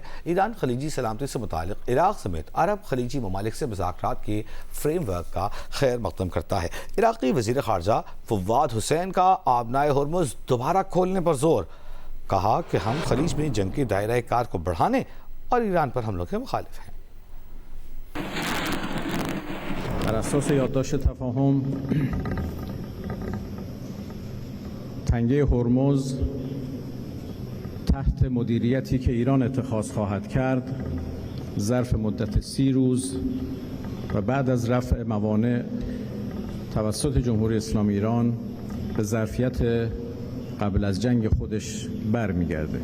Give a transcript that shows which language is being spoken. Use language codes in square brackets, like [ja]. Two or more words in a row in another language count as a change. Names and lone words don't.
[ur] ایران خلیجی سلامتی سے متعلق عراق سمیت عرب خلیجی ممالک سے مذاکرات کے فریم ورک کا خیر مقدم کرتا ہے۔ عراقی وزیر خارجہ فواد حسین کا آبنائے ہرمز دوبارہ کھولنے پر زور، کہا کہ ہم خلیج میں جنگ کے دائرہ کار کو بڑھانے اور ایران پر حملوں کے مخالف ہیں۔ [fa] بر اساس یادداشت تفاهم تنگه هرمز تحت مدیریتی که ایران اتخاذ خواهد کرد ظرف مدت 30 روز و بعد از رفع موانع توسط جمهوری اسلامی ایران به ظرفیت قبل از جنگ خودش برمیگرده.